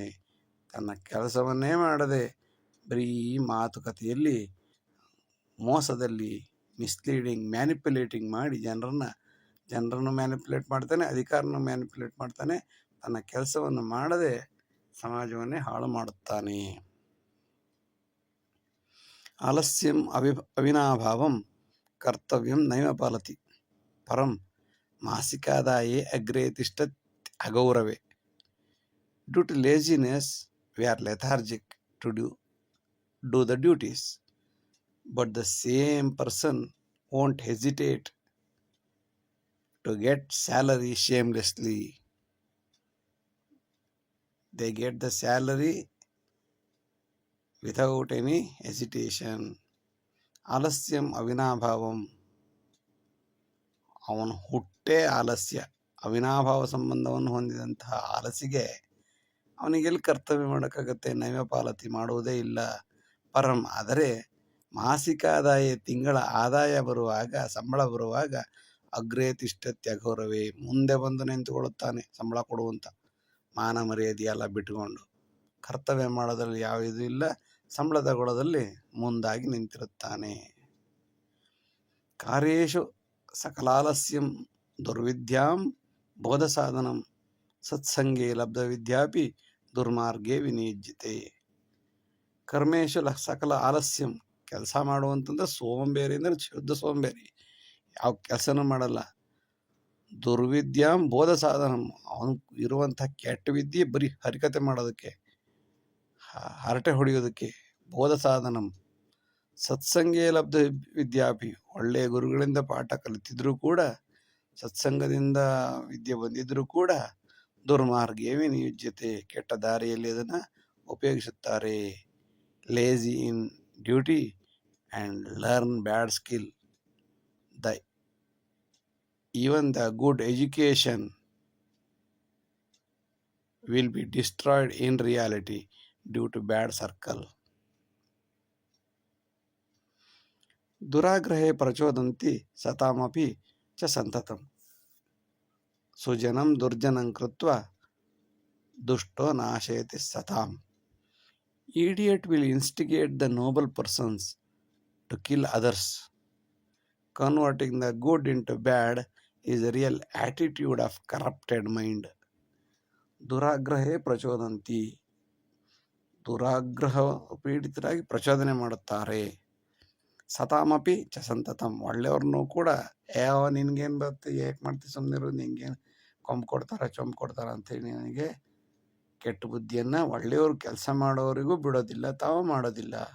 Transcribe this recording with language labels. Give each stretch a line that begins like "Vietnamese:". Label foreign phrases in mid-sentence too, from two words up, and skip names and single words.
Kannada: ತನ್ನ ಕೆಲಸವನ್ನೇ ಮಾಡದೆ ಬರೀ ಮಾತುಕತೆಯಲ್ಲಿ, ಮೋಸದಲ್ಲಿ,
English: misleading, manipulating
Kannada: ಮಾಡಿ ಜನರನ್ನು ಮ್ಯಾನಿಪ್ಯುಲೇಟ್ ಮಾಡ್ತಾನೆ, ಅಧಿಕಾರನ ಮ್ಯಾನಿಪ್ಯುಲೇಟ್ ಮಾಡ್ತಾನೆ. ತನ್ನ ಕೆಲಸವನ್ನು ಮಾಡದೆ ಸಮಾಜವನ್ನೇ ಹಾಳು ಮಾಡುತ್ತಾನೆ.
Sanskrit: ಆಲಸ್ಯಂ ಅವಿನಾಭಾವಂ ಕರ್ತವ್ಯಂ ನೈವ ಪಾಲತಿ ಪರಂ ಮಾಸಿಕಾದಾಯೇ ಅಗ್ರೇ ತಿಷ್ಠತ್ ಅಗೌರವೇ.
English: Due to laziness, we are lethargic to do the duties, but the same person won't hesitate to get salary shamelessly. They get the salary without any hesitation.
Sanskrit: ಆಲಸ್ಯಂ ಅವಿನಾಭಾವಂ,
Kannada: ಅವನು ಹುಟ್ಟೇ ಆಲಸ್ಯ. ಅವಿನಾಭಾವ ಸಂಬಂಧವನ್ನು ಹೊಂದಿದಂತಹ ಆಲಸಿಗೆ ಅವನಿಗೆಲ್ಲಿ ಕರ್ತವ್ಯ ಮಾಡೋಕ್ಕಾಗತ್ತೆ?
Sanskrit: ನೈವ ಪಾಲತಿ,
Kannada: ಮಾಡುವುದೇ ಇಲ್ಲ. ಪರಂ, ಆದರೆ ಮಾಸಿಕ ಆದಾಯ, ತಿಂಗಳ ಆದಾಯ ಬರುವಾಗ, ಸಂಬಳ ಬರುವಾಗ
Sanskrit: ಅಗ್ರೇ ತಿಷ್ಠತ್ಯ ಅಘೋರವೇ,
Kannada: ಮುಂದೆ ಬಂದು ನಿಂತುಕೊಳ್ಳುತ್ತಾನೆ ಸಂಬಳ ಕೊಡುವಂತ. ಮಾನ ಮರ್ಯಾದೆ ಎಲ್ಲ ಬಿಟ್ಟುಕೊಂಡು ಕರ್ತವ್ಯ ಮಾಡೋದ್ರಲ್ಲಿ ಯಾವ ಇದು ಇಲ್ಲ, ಸಂಬಳ ತಗೊಳ್ಳೋದಲ್ಲಿ ಮುಂದಾಗಿ ನಿಂತಿರುತ್ತಾನೆ.
Sanskrit: ಕಾರ್ಯೇಷು ಸಕಲಾಲಸ್ಯಂ ದುರ್ವಿದ್ಯಾಂ ಬೋಧ ಸಾಧನಂ ಸತ್ಸಂಗೇ ಲಬ್ಧ ವಿದ್ಯಾಪಿ ದುರ್ಮಾರ್ಗೇ ವಿನಿಯುಜ್ಯತೆ. ಕರ್ಮೇಶು ಸಕಲ ಆಲಸ್ಯಂ,
Kannada: ಕೆಲಸ ಮಾಡುವಂತಂದ್ರೆ ಸೋಂಬೇರಿ ಅಂದರೆ ಶುದ್ಧ ಸೋಂಬೇರಿ, ಯಾವ ಕೆಲಸನೂ ಮಾಡಲ್ಲ.
Sanskrit: ದುರ್ವಿದ್ಯಾಂ ಬೋಧ ಸಾಧನಂ,
Kannada: ಅವನು ಇರುವಂಥ ಕೆಟ್ಟ ವಿದ್ಯೆ ಬರೀ ಹರಿಕತೆ ಮಾಡೋದಕ್ಕೆ, ಹರಟೆ ಹೊಡೆಯೋದಕ್ಕೆ.
Sanskrit: ಬೋಧ ಸಾಧನಂ ಸತ್ಸಂಗೇ ಲಬ್ಧ ವಿದ್ಯಾಪಿ,
Kannada: ಒಳ್ಳೆಯ ಗುರುಗಳಿಂದ ಪಾಠ ಕಲಿತಿದ್ರು ಕೂಡ, ಸತ್ಸಂಗದಿಂದ ವಿದ್ಯೆ ಬಂದಿದ್ರೂ ಕೂಡ
Sanskrit: ದುರ್ಮಾರ್ಗೇ ವಿನಿಯುಜ್ಯತೆ,
Kannada: ಕೆಟ್ಟ ದಾರಿಯಲ್ಲಿ ಅದನ್ನು ಉಪಯೋಗಿಸುತ್ತಾರೆ.
English: Lazy in duty and learn bad skill. Even the good education will be destroyed in reality due to bad circle.
Sanskrit: ದುರಾಗ್ರಹೇ ಪ್ರಚೋದಂತಿ ಸತಾಮಪಿ ಚ ಸಂತತಂ ಸುಜನಂ ದುರ್ಜನಂ ಕೃತ್ವ ದುಷ್ಟೋ ನಾಶಯತಿ ಸತಾಂ.
English: Idiot will instigate the noble persons to kill others. Converting the good into bad is a real attitude of corrupted mind.
Sanskrit: ದುರಾಗ್ರಹೇ ಪ್ರಚೋದಂತಿ,
Kannada: ದುರಾಗ್ರಹ ಪೀಡಿತರಾಗಿ ಪ್ರಚೋದನೆ ಮಾಡುತ್ತಾರೆ.
Sanskrit: ಸತಾಮಪಿ ಚ ಸಂತತಂ,
Kannada: ಒಳ್ಳೆಯವ್ರನ್ನೂ ಕೂಡ ನಿನ್ಗೇನು ಬರುತ್ತೆ, ಏಕೆ ಮಾಡ್ತೀವಿ ಸುಮ್ಮನಿರು, ನಿಂಗೇನು ಕೊಂಬು ಕೊಡ್ತಾರ ಚೊಂಬು ಕೊಡ್ತಾರ ಅಂತೇಳಿ ನನಗೆ ಕೆಟ್ಟ ಬುದ್ಧಿಯನ್ನು ಒಳ್ಳೆಯವರು ಕೆಲಸ ಮಾಡೋರಿಗೂ ಬಿಡೋದಿಲ್ಲ, ತಾವು ಮಾಡೋದಿಲ್ಲ.